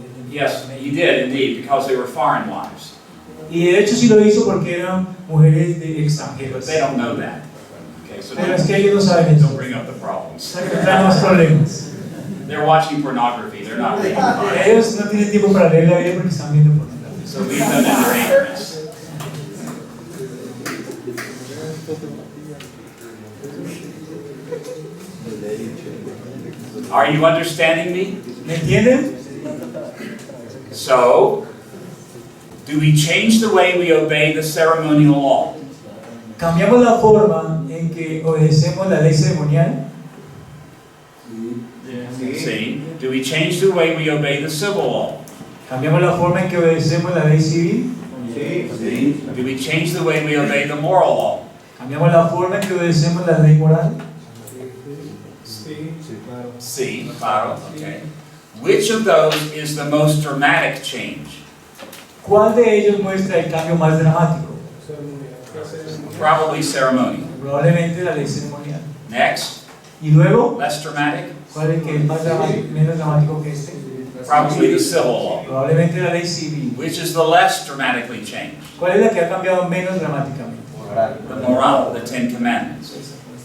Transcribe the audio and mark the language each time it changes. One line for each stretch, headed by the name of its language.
English: Yes, he did indeed, because they were foreign wives.
Spanish: Y de hecho sí lo hizo porque eran mujeres de
English: But
Spanish: extranjeros.
English: they don't know that. Okay, so
Spanish: Pero es que ellos no saben eso.
English: don't bring up the problems.
Spanish: Traen más problemas.
English: They're watching pornography. They're not reading the Bible.
Spanish: Ellos no tienen tiempo para leer la Biblia porque están viendo pornografía.
English: So leave them in their ignorance. Are you understanding me?
Spanish: ¿Me entienden?
English: So, do we change the way we obey the ceremonial law?
Spanish: ¿Cambiamos la forma en que obedecemos la ley ceremonial?
English: See? Do we change the way we obey the civil law?
Spanish: ¿Cambiamos la forma en que obedecemos la ley civil?
English: Do we change the way we obey the moral law?
Spanish: ¿Cambiamos la forma en que obedecemos la ley moral? Sí, claro, okay.
English: Which of those is the most dramatic change?
Spanish: ¿Cuál de ellos muestra el cambio más dramático?
English: Probably ceremonial.
Spanish: Probablemente la ley ceremonial.
English: Next,
Spanish: Y luego,
English: less dramatic?
Spanish: ¿cuál es el que es más dramático, menos dramático que este?
English: Probably the civil law.
Spanish: Probablemente la ley civil.
English: Which is the less dramatically changed?
Spanish: ¿Cuál es la que ha cambiado menos dramáticamente?
English: The moral, the 10 Commandments.